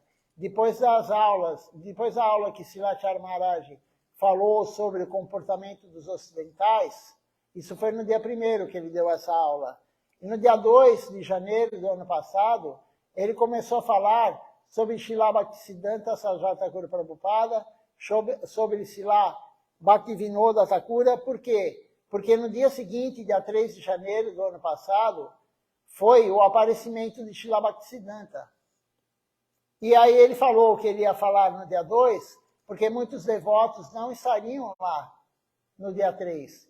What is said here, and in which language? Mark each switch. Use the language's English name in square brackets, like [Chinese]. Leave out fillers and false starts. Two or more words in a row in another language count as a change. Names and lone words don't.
[Portuguese] Depois da aula que Silachara Maharaj falou sobre o comportamento dos ocidentais, isso foi no dia 1º que ele deu essa aula. E no dia 2 de janeiro do ano passado, ele começou a falar sobre Srila Bhaktisiddhanta Sarasvati Thakura Prabhupada, sobre Srila Bhaktivinoda Thakura. Por quê? Porque no dia seguinte, dia 3 de janeiro do ano passado, foi o aparecimento de Srila Bhaktisiddhanta. E aí ele falou que ele ia falar no dia 2, porque muitos devotos não estariam lá no dia 3.